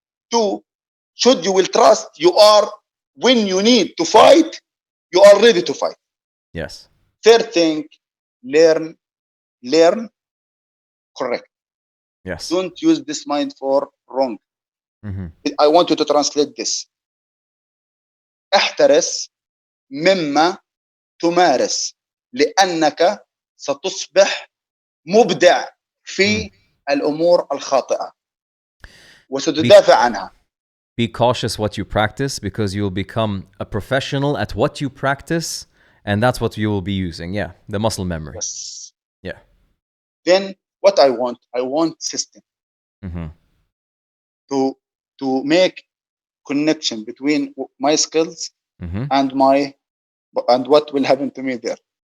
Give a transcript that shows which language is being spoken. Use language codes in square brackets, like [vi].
[en] 2, should you will trust you are when you need to fight, you are ready to fight. Yes. 3rd thing, learn correct. Yes. Don't use this mind for wrong. I want you to translate this. [ar] احترس مما تمارس لأنك ستصبح مبدع في الأمور الخاطئة وستدافع عنها. [en] Be cautious what you practice because you'll become a professional at what you practice, and that's what you will be using. Yeah, the muscle memory. Yes. Yeah. Then what I want system to make connection between my skills and what will happen to me there.